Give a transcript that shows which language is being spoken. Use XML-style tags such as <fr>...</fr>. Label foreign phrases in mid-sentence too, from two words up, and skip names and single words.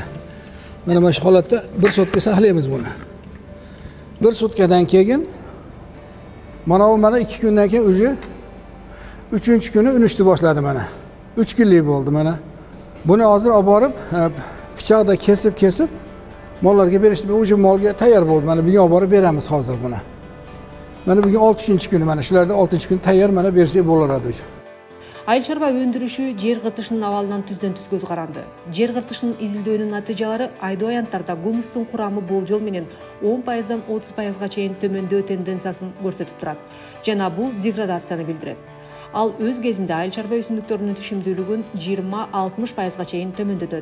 <uz>Mana shu holatda bir sutka saqlaymiz buni. Bir sutkadan keyin mana bu 2 kundan keyin o'zi 3-kuni unishni boshladi mana. 3 kunlik bo'ldi mana. Buni hozir olib borib, pichoqda kesib mollarga berishdi. O'sha molga tayyor bo'ldi. Mana bugun olib borib beramiz hozir buni. Mana bugun 6-kuni, mana shularda 6-kuni tayyor mana bersak bo'laradi.</uz> <ky>Айыл чарба өндүрүшү жер кыртышынын абалынан түздөн-түз көз каранды. Жер кыртышынын изилдөөнүн натыйжалары айдоо аянттарда гумустун курамы болжол менен 10%дан 30%га чейин төмөндөө тенденциясын көрсөтүп турат жана бул деградацияны билдирет. Ал өз кезинде айыл чарба өсүмдүктөрүнүн түшүмдүүлүгүн 20-60%га чейин төмөндөтөт.</ky>